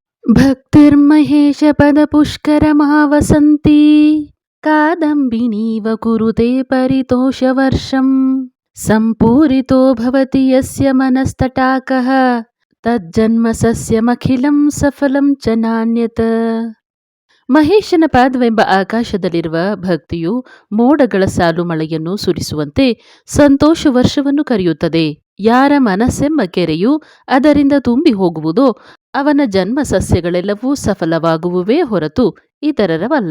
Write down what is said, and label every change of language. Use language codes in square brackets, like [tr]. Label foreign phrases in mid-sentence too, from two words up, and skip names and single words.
[sa] भक्तिर्महेशपदपुष्करमावसन्ती कादम्बिनीव कुरुते परितोषवर्षं सम्पूरितो भवति यस्य मनस्तटाकः तज्जन्म सस्यमखिलं सफलं च ನಾಣ್ಯತ್. [kn] ಮಹೇಶನ ಪಾದವೆಂಬ ಆಕಾಶದಲ್ಲಿರುವ ಭಕ್ತಿಯು ಮೋಡಗಳ ಸಾಲು ಮಳೆಯನ್ನು ಸುರಿಸುವಂತೆ ಸಂತೋಷ ವರ್ಷವನ್ನು ಕರೆಯುತ್ತದೆ. ಯಾರ ಮನಸ್ಸೆಂಬ ಕೆರೆಯು ಅದರಿಂದ ತುಂಬಿ ಹೋಗುವುದೋ ಅವನ ಜನ್ಮ ಸಸ್ಯಗಳೆಲ್ಲವೂ ಸಫಲವಾಗುವುವೇ ಹೊರತು ಇತರರವಲ್ಲ.